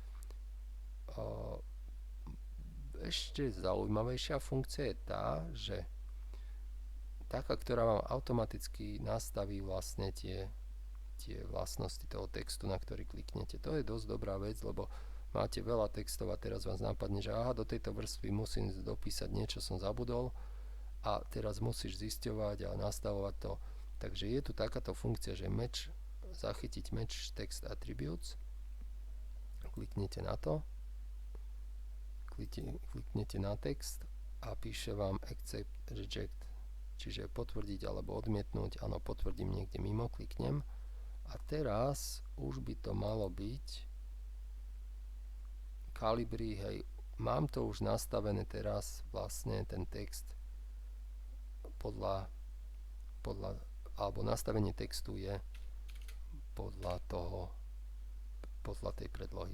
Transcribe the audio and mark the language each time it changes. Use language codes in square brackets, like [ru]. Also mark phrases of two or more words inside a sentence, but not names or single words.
[sk] Ešte zaujímavejšia funkcia je tá, že taká, ktorá vám automaticky nastaví vlastne tie vlastnosti toho textu, na ktorý kliknete. To je dosť dobrá vec, lebo máte veľa textov a teraz vás napadne, že do tejto vrstvy musím dopísať niečo, som zabudol a teraz musíš zisťovať a nastavovať to. Takže je tu takáto funkcia, že zachytiť [en] match text attributes. [sk] Kliknete na to. Kliknete na text a píše vám [en] accept, reject, [sk] čiže potvrdiť alebo odmietnúť. Áno, potvrdím niekde mimo, kliknem a teraz už by to malo byť Calibri, hej, mám to už nastavené teraz vlastne ten text podľa alebo nastavenie textu je podľa tej predlohy.